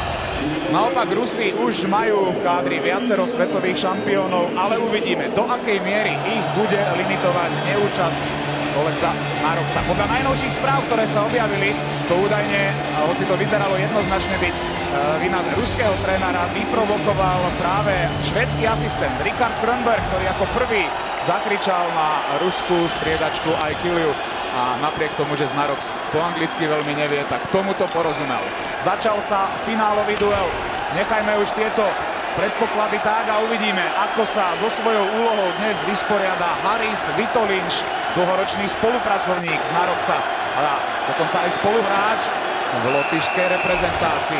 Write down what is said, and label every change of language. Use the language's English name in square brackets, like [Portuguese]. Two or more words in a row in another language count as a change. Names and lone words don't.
[Slovak] Naopak Rusi už majú v kádri viacero svetových šampiónov, ale uvidíme, do akej miery ich bude limitovať neúčasť Oleksa Znaroksa. Podľa najnovších správ, ktoré sa objavili, to údajne, hoci to vyzeralo jednoznačne byť vina ruského trénera, vyprovokoval práve švédsky asistent Richard Krönberg, ktorý ako prvý zakričal na ruskú striedačku [English] I kill you. [Slovak] A napriek tomu, že Znaroks po anglicky veľmi nevie, tak tomuto porozumel. Začal sa finálový duel. Nechajme už tieto predpoklady tak a uvidíme, ako sa so svojou úlohou dnes vysporiada Haris Vitolinš, dlhoročný spolupracovník Znaroksa a dokonca aj spoluhráč v lotyšskej reprezentácii.